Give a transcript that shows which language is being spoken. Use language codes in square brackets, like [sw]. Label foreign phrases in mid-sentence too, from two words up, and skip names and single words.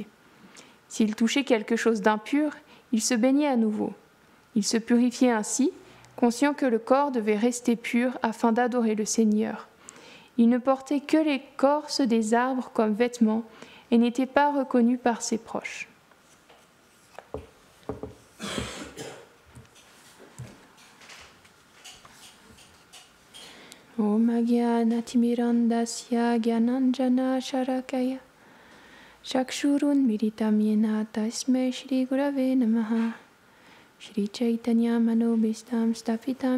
[fr] S'il touchait quelque chose d'impur, il se baignait à nouveau. Il se purifiait ainsi, conscient que le corps devait rester pur afin d'adorer le Seigneur. Il ne portait que l'écorce des arbres comme vêtements et n'était pas reconnu par ses proches. [sa] ॐ अज्ञानतिमिरान्धस्य ज्ञानाञ्जन शलाकया चक्षुरुन् मीलितं येन तस्मै श्री गुरवे नमः श्री चैतन्य मनोऽभीष्टं स्थापितं